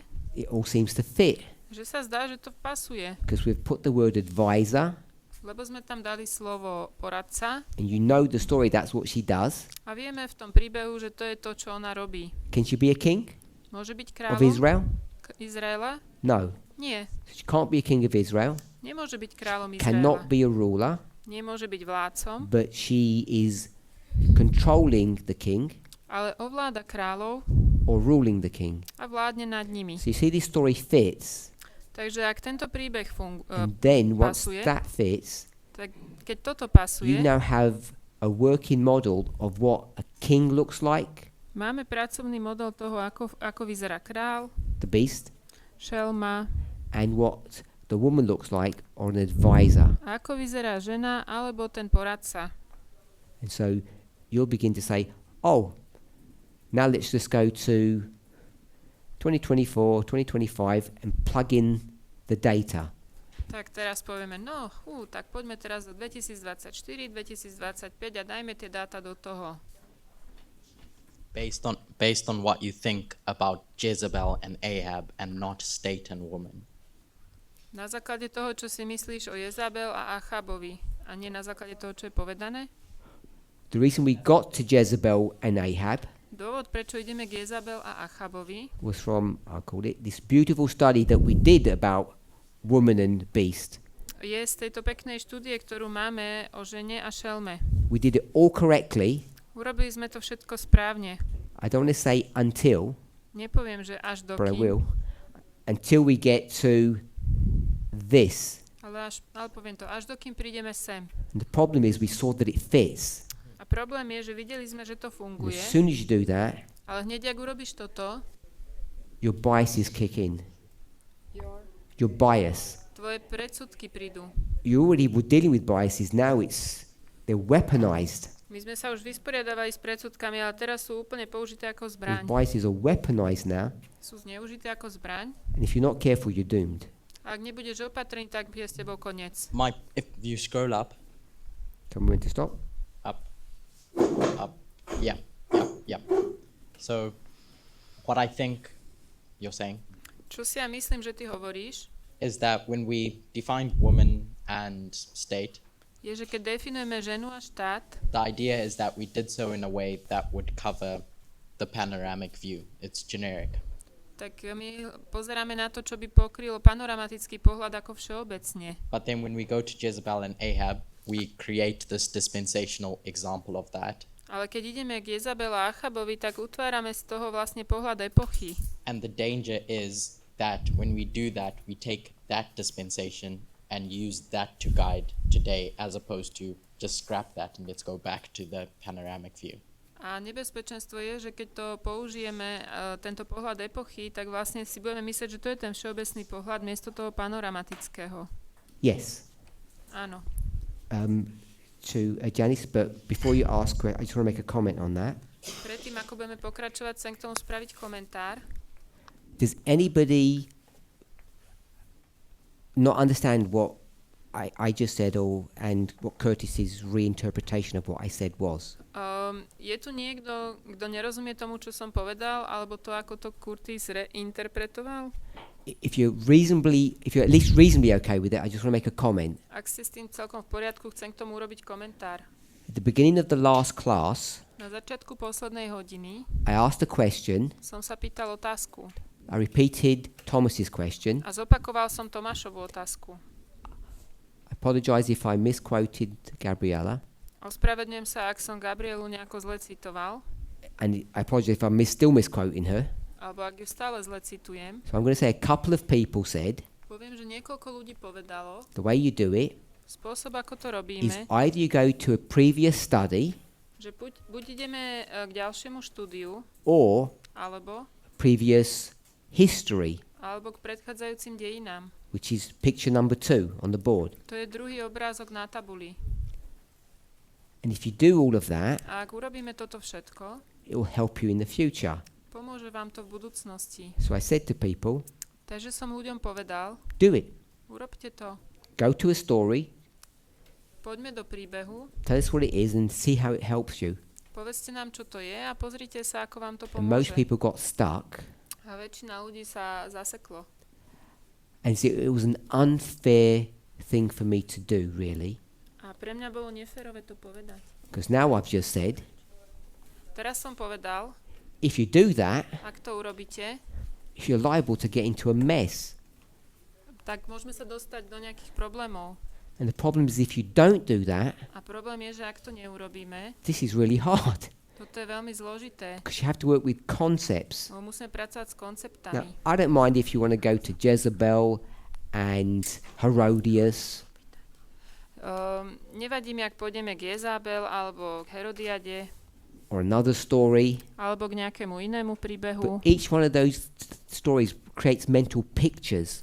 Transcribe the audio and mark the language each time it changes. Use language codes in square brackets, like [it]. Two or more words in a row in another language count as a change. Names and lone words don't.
[en] it all seems to fit [sk] že sa zdá, že to pasuje, [en] because we've put the word advisor, [sk] lebo sme tam dali slovo poradca [en] and you know the story, that's what she does. [sk] a vieme v tom príbehu, že to je to, čo ona robí. [en] Can she be a king [sk] Môže byť [en] of [sk] kráľom [en] Israel? [sk] Izraela? [en] No. [sk] Nie. [en] She can't be a king of Israel, [sk] Nemôže byť kráľom Izraela. [en] cannot be a ruler, [sk] Nemôže byť vládcom, [en] but she is controlling the king [sk] ale ovláda kráľov [en] or ruling the king. [sk] a vládne nad nimi. [en] So you see this story fits [sk] Takže ak tento príbeh [en] and then once [sk] pasuje, [en] that fits, [sk] tak keď toto [en] you [sk] pasuje, [en] now have a working model of what a king looks like, [sk] máme pracovný model toho, ako vyzerá král, [en] the beast, [sk] šelma, [en] and what the woman looks like, or an advisor. [sk] a ako vyzerá žena alebo ten poradca. [en] And so you'll begin to say, oh, now let's just go to 2024, 2025 and plug in the data. [sk] Tak teraz povieme, tak poďme teraz do 2024, 2025 a dajme tie dáta do toho. [en] Based on what you think about Jezebel and Ahab and not state and woman. [sk] Na základe toho, čo si myslíš o Jezabel a Achabovi a nie na základe toho, čo je povedané. [en] The reason we got to Jezebel and Ahab [sk] Dôvod, prečo ideme k Jezabel a Achabovi, [en] was from, I called it, this beautiful study that we did about woman and beast. [sk] je z tejto peknej štúdie, ktorú máme o žene a šelme. [en] We did it all correctly. [sk] Urobili sme to všetko správne. [en] I don't want to say until, [sk] Nepoviem, že až [en] but I [sk] dokým, [en] will. Until we get to this. [sk] ale poviem to, až dokým prídeme sem. [en] And the problem is we saw that it fits. [sk] A problém je, že videli sme, že to [en] And [sk] funguje, [en] as soon as you do that, [sk] ale hneď, ak urobíš toto, [en] your biases kick in. Your bias. [sk] tvoje predsudky prídu. [en] You already were dealing with biases. Now they're weaponized. [sk] My sme sa už vysporiadavali s predsudkami, ale teraz sú úplne použité ako [en] Those [sk] zbraň. [en] biases are weaponized now. [sk] Sú zneužité ako zbraň. [en] And if you're not careful, you're doomed. [sk] A ak nebudeš opatrný, tak je s tebou koniec. [en] If you scroll up, Tell me when to stop. up, yeah. So, what I think you're saying [sk] Čo si ja myslím, že ty hovoríš, [en] is that when we define woman and state, je, že keď definujeme ženu a štát, the idea is that we did so in a way that would cover the panoramic view. It's generic. [sk] tak my pozeráme na to, čo by pokrylo panoramatický pohľad ako všeobecne. [en] But then when we go to Jezebel and Ahab, we create this dispensational example of that. [sk] Ale keď ideme k Jezabel a Achabovi, tak utvárame z toho vlastne pohľad epochy. [en] And the danger is that when we do that, we take that dispensation and use that to guide today, as opposed to just scrap that and let's go back to the panoramic view. [sk] A nebezpečenstvo je, že keď to použijeme, tento pohľad epochy, tak vlastne si budeme myslieť, že to je ten všeobecný pohľad miesto toho panoramatického. [en] Yes. [sk] Áno. [en] To Janice, but before you ask, I just want to make a comment on that. [sk] Predtým, ako budeme pokračovať, chcem k tomu spraviť komentár. [en] Does anybody not understand what I just said, and what Curtis's reinterpretation of what I said was? [sk] Je tu niekto, kto nerozumie tomu, čo som povedal, alebo to, ako to Curtis reinterpretoval? [en] If you're at least reasonably okay with it, I just want to make a comment. [sk] Ak ste s tým celkom v poriadku, chcem k tomu urobiť komentár. [en] At the beginning of the last class, [sk] Na začiatku poslednej hodiny [en] I asked a question. [sk] som sa pýtal otázku [en] I repeated Thomas's question. [sk] a zopakoval som Tomášovu otázku. [en] I apologize if I misquoted Gabriella, [sk] Ospravedlňujem sa, ak som Gabrielu nejako zle citoval, [en] and I apologize if I'm still misquoting her. [sk] alebo ak ju stále zle citujem. [en] So I'm going to say a couple of people said [sk] Poviem, že niekoľko ľudí povedalo, [en] the way you do it [sk] spôsob, ako to [en] is [sk] robíme, [en] either you go to a previous study [sk] že buď ideme k ďalšiemu štúdiu, [en] or [sk] alebo [en] previous history, [sk] k predchádzajúcim dejinám. [en] which is picture number 2 on the board. [sk] To je druhý obrázok na tabuli. [en] And if you do all of that, [sk] A ak urobíme toto všetko, [en] it will help you in the future. [sk] pomôže vám to v budúcnosti. [en] So I said to people, [sk] Takže som ľuďom povedal, [en] do it. [sk] urobte to. [en] Go to a story, [sk] Poďme do príbehu, [en] tell us what it is and see how it helps you. [sk] povedzte nám, čo to je a pozrite sa, ako vám to [en] And most [sk] pomôže. [en] people got stuck, [sk] A väčšina ľudí sa zaseklo. [en] and so it was an unfair thing for me to do, really. [sk] A pre mňa bolo neférové to povedať. [en] Because now I've just said, [sk] Teraz som povedal, [en] if you do that, [sk] ak to urobíte, [en] you're liable to get into a mess. [sk] tak môžeme sa dostať do nejakých problémov. [en] And the problem is if you don't do that, [sk] A problém je, že ak to neurobíme, [en] this is really hard. [sk] toto je veľmi zložité. [en] Because you have to work with concepts. [sk] Musíme pracovať s [en] Now, [sk] konceptami. [en] I don't mind if you want to go to Jezebel and Herodias. [sk] Nevadí mi, ak pôjdeme k Jezabel alebo k Herodiade [en] Or another story. [sk] alebo k nejakému inému príbehu. [en] But each one of those stories creates mental pictures.